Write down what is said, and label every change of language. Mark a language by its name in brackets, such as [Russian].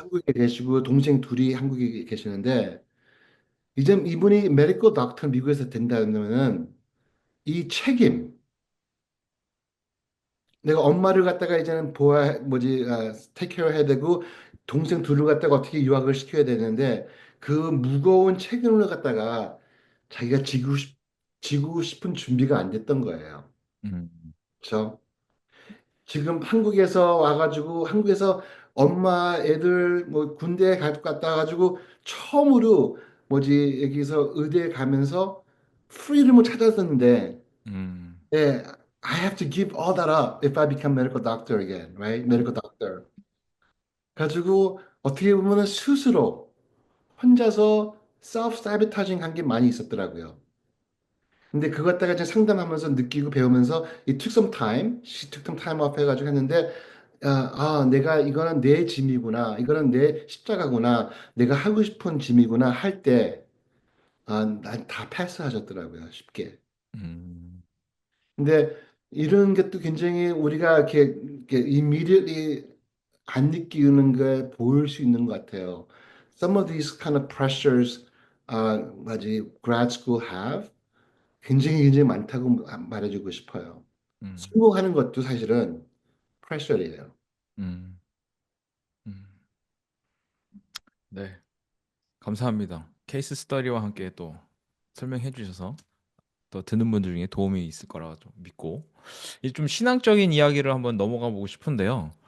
[Korean] 한국에 계시고 동생 둘이 한국에 계시는데 이제 이분이 메디컬 닥터 미국에서 된다면은 이 책임 내가 엄마를 갖다가 이제는 테이크 케어 해야 되고 동생 둘을 갖다가 어떻게 유학을 시켜야 되는데 그 무거운 책임을 갖다가 자기가 지고 싶은 준비가 안 됐던 거예요. 음, 그렇죠? 지금 한국에서 와가지고 한국에서 엄마 애들 뭐 군대에 갔다 와가지고 처음으로 여기서 의대에 가면서 프리덤을 찾았었는데 음, [English] 예, I have to give all that up if I become medical doctor again, right? medical doctor. [Korean] 가지고 어떻게 보면은 스스로 혼자서 self-sabotaging 한 게 많이 있었더라고요. 근데 그거 갖다가 이제 상담하면서 느끼고 배우면서 [English] it took some time, she took some time off [Korean] 해가지고 했는데 내가 이거는 내 짐이구나, 이거는 내 십자가구나, 내가 하고 싶은 짐이구나 할 때, 난 다 패스하셨더라고요, 쉽게. 음, 근데 이런 것도 굉장히 우리가 이렇게 immediately 안 느끼는 게 보일 수 있는 것 같아요. [English] Some of these kind of pressures, grad school have [Korean] 굉장히 많다고 말해주고 싶어요. 음, 성공하는 것도 사실은 pressure이에요. 음, 음. 네, 감사합니다. 케이스 스터디와 함께 또 설명해 주셔서 또 듣는 분들 중에 도움이 있을 거라 좀 믿고 이제 좀 신앙적인 이야기를 한번 넘어가 보고 싶은데요.